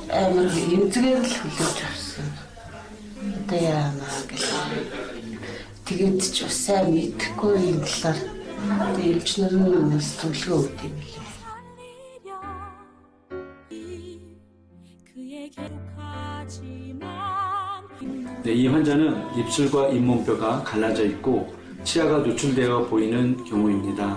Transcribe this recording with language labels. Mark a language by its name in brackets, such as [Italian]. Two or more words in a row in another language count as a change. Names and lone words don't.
[Mongolian] чанарыг эмзэгээр л хүлээж авсан. Одоо яана гэж. Тэгээд ч бас сайн мэдэхгүй юм талаар эмч нар нь бас зөвлөгөө өгд юм билээ. [Korean] 네, 이 환자는 입술과 잇몸뼈가 갈라져 있고 치아가 노출되어 보이는 경우입니다.